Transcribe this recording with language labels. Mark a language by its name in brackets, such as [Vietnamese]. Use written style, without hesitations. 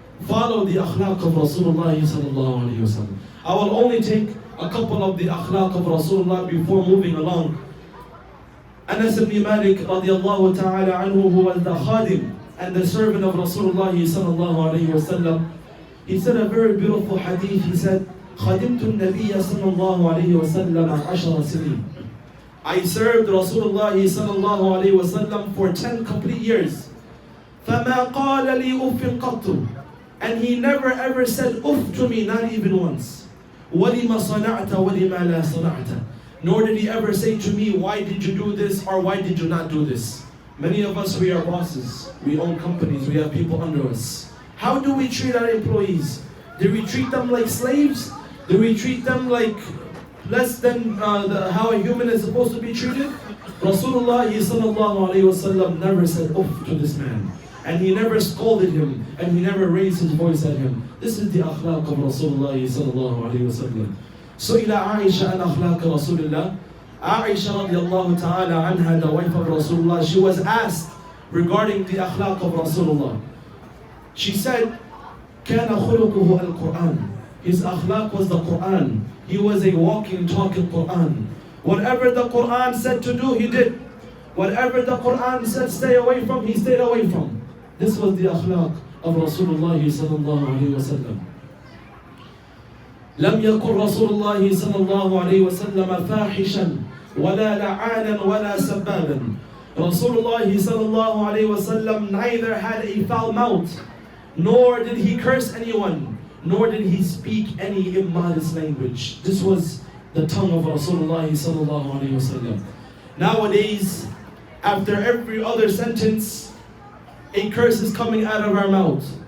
[English] Follow the akhlaq of Rasulullah Sallallahu Alaihi Wasallam. I will only take a couple of the akhlaq of Rasulullah before moving along. Anas ibn Malik radiallahu ta'ala anhu, who was the khadim and the servant of Rasulullah Sallallahu Alaihi Wasallam, he said a very beautiful hadith. He said, [Arabic] خَدِمْتُ النَّبِيَّ صَلَّى اللَّهُ عَلَيْهِ وَسَلَّمَ 10 سِنِينَ. [English] I served Rasulullah Sallallahu Alaihi Wasallam for 10 complete years. [Arabic] فَمَا قَالَ لِي أُفٍّ قَطُّ. [English] And he never ever said uff to me, not even once. [Arabic] وَلِمَ صَنَعْتَ وَلِمَا لَا صَنَعْتَ. [English] Nor did he ever say to me, why did you do this or why did you not do this? Many of us, we are bosses. We own companies. We have people under us. How do we treat our employees? Do we treat them like slaves? Do we treat them like less than how a human is supposed to be treated? Rasulullah Sallallahu Alaihi Wasallam never said uff to this man. And he never scolded him. And he never raised his voice at him. This is the akhlaq of Rasulullah Sallallahu Alaihi Wasallam. So ila Aisha an akhlaq Rasulullah. Aisha radiallahu ta'ala anha, the wife of Rasulullah, she was asked regarding the akhlaq of Rasulullah. She said, [Arabic] كَانَ خُلُقُهُ الْقُرْآنِ. [English] His akhlaq was the Quran. He was a walking, talking Quran. Whatever the Quran said to do, he did. Whatever the Quran said stay away from, he stayed away from. This was the akhlaq of Rasulullah Sallallahu Alaihi Wasallam. [Arabic] لم يكن رسول الله صلى الله عليه وسلم فاحشا ولا لعانا ولا سبابا. [English] Rasulullah sallallahu alaihi wasallam neither had a foul mouth, nor did he curse anyone, nor did he speak any immodest language. This was the tongue of Rasulullah sallallahu alaihi wasallam. Nowadays, After every other sentence, a curse is coming out of our mouth.